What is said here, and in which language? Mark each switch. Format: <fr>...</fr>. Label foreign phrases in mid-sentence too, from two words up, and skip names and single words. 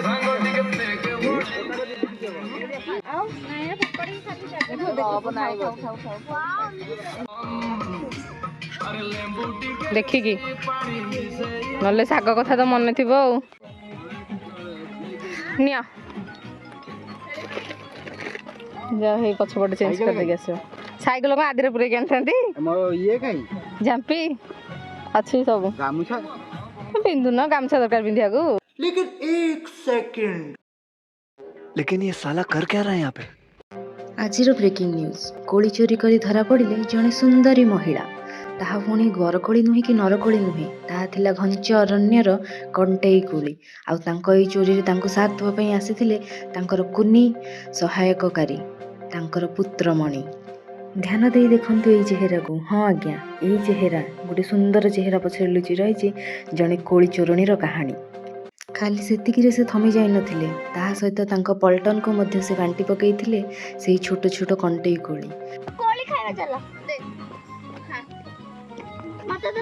<or>ଦେଖିକି ନହେଲେ ଶାଗ କଥା ତ ମନେ ଥିବ ଆଉ ନିଅ ଯାହା ହେଇ ପଛପଟେ ଚେଞ୍ଜ କରିଦେଇକି ଆସିବ ସାଇକେଲ କ'ଣ ଆଦିରେ ପୁରେଇକି ଆଣିଥାନ୍ତି ଝାମ୍ପି ଅଛି ସବୁ ପିନ୍ଧୁନ ଗାମୁଛା ଦରକାର ପିନ୍ଧିବାକୁ</or> <hi>लेकिन ये साला कर क्या रहा है यहाँ पे</hi> <or>ଆଜିର ବ୍ରେକିଂ ନ୍ୟୁଜ୍ କୋଳି ଚୋରି କରି ଧରାପଡ଼ିଲେ ଜଣେ ସୁନ୍ଦରୀ ମହିଳା ତାହା ପୁଣି ବରକୋଳି ନୁହେଁ କି ନରକୋଳି ନୁହେଁ ତାହା ଥିଲା ଘଞ୍ଚ ଅରଣ୍ୟର କଣ୍ଟେଇ କୋଳି ଆଉ ତାଙ୍କ ଏହି ଚୋରିରେ ତାଙ୍କୁ ସାଥ ଦେବା ପାଇଁ ଆସିଥିଲେ ତାଙ୍କର କୁନି ସହାୟକକାରୀ ତାଙ୍କର ପୁତ୍ରମଣି ଧ୍ୟାନ ଦେଇ ଦେଖନ୍ତୁ ଏଇ ଚେହେରାକୁ ହଁ ଆଜ୍ଞା ଏଇ ଚେହେରା ଗୋଟେ ସୁନ୍ଦର ଚେହେରା ପଛରେ ଲୁଚି ରହିଛି ଜଣେ କୋଳି ଚୋରଣୀର କାହାଣୀ ଖାଲି ସେତିକିରେ ସେ ଥମି ଯାଇନଥିଲେ ତାହା ସହିତ ତାଙ୍କ ପଲ୍ଟନକୁ ମଧ୍ୟ ସେ ବାଣ୍ଟି ପକାଇଥିଲେ ସେଇ ଛୋଟ ଛୋଟ କଣ୍ଟେଇ କୋଳି</or> <hi>कोली खाएगा चलो दे हाँ मत दे</hi>